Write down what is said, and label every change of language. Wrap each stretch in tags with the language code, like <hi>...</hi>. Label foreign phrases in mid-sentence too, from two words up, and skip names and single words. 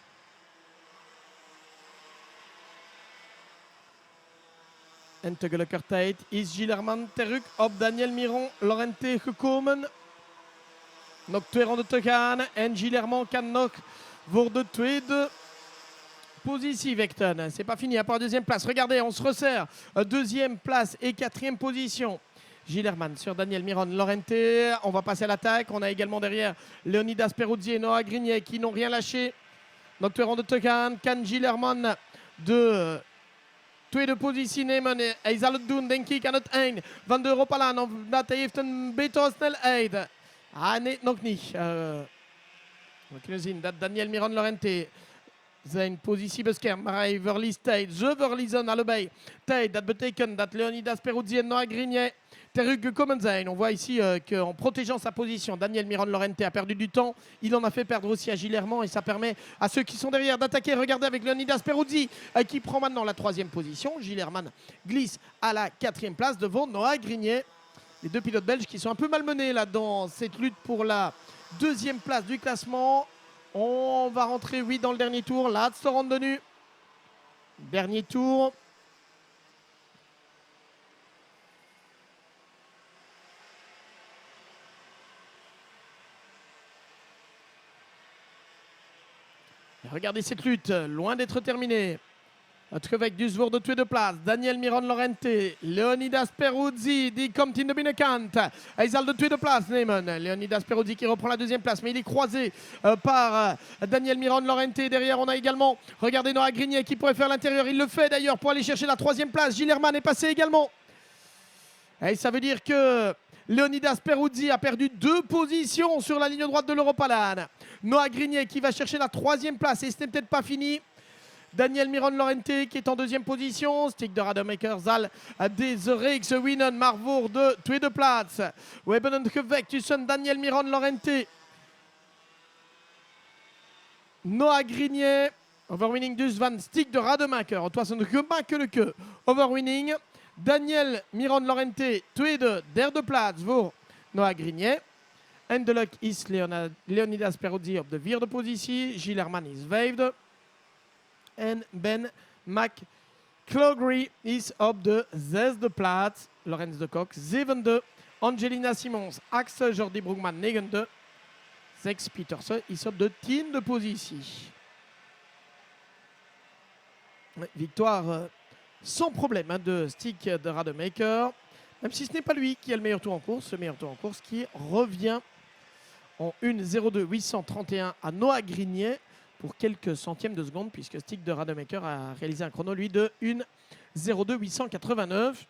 <nl>En tegelijkertijd is Gilles Herman terug op Daniel Miron Lorente gekomen. Nog 2 ronden te gaan en Gilles Herman kan nog voor de tweede positie vechten.</nl> <fr>C'est pas fini, à part deuxième place. Regardez, on se resserre. Deuxième place et 4e position. Gilles Herman sur Daniel Miron Lorente. On va passer à l'attaque. On a également derrière Leonidas Peruzzi et Noah Grinier qui n'ont rien lâché.</fr> <nl>Nog 2 ronden te gaan. Kan Gilles Herman de tweede positie nemen. Hij zal het doen, denk ik, aan het eind van de Europalaan. Omdat hij heeft een betere snelheid. Nee, nog niet. We kunnen zien dat Daniel Miron Lorente zijn positie beschermt. Maar hij verliest tijd. Ze verliezen allebei tijd. Dat betekent dat Leonidas Peruzzi en Noah Grinier teruggekomen zijn.</nl> <fr>On voit ici qu'en protégeant sa position, Daniel Miron Lorente a perdu du temps. Il en a fait perdre aussi à Gilles Herman et ça permet à ceux qui sont derrière d'attaquer. Regardez avec Leonidas Peruzzi qui prend maintenant la 3e position. Gilles Herman glisse à la 4e place devant Noah Grinier. Les deux pilotes belges qui sont un peu malmenés là dans cette lutte pour la 2e place du classement. On va rentrer, oui, dans le dernier tour.</fr> <nl>Laatste ronde nu.</nl> <fr>Dernier tour. Regardez cette lutte, loin d'être terminée.</fr> <nl>Het gevecht dus voor de tweede plaats. Daniel Miron Lorente, Leonidas Peruzzi, die komt in de binnenkant. Hij zal de tweede plaats nemen.</nl> <fr>Leonidas Peruzzi qui reprend la 2e place, mais il est croisé par Daniel Miron Lorente. Derrière, on a également, regardez Noah Grinier qui pourrait faire l'intérieur. Il le fait d'ailleurs pour aller chercher la 3e place. Gilles Herman est passé également. Et ça veut dire que Leonidas Peruzzi a perdu 2 positions sur la ligne droite de l'Europalaan. Noah Grinier qui va chercher la 3e place et ce n'est peut-être pas fini. Daniel Miron Lorente qui est en 2e position.</fr> <nl>Stick de Rademacher zal deze reeks winnen, maar voor de tweede plaats. We hebben een gevecht tussen Daniel Miron Lorente, Noah Grinier. Overwinning dus van Stick de Rademacher. Het was een gemakkelijke overwinning. Daniel Miron Lorente, tweede, 3e plaats voor Noah Grinier. En de luck is Leonidas Peruzzi op de 4e positie. Gilles Herman is 5e. En Ben McCloughery is op de 6e plaats. Lorenz de Kock 7e. Angelina Simons 8e. Jordi Broekman 9e. Zex Pietersen is op de 10e positie.</nl> <fr>Victoire sans problème de Stick de Rademacher. Même si ce n'est pas lui qui a le meilleur tour en course. Le meilleur tour en course qui revient en 1.02.831 à Noah Grinier pour quelques centièmes de seconde, puisque Stig de Rademacher a réalisé un chrono, lui, de 1:02,889.</fr>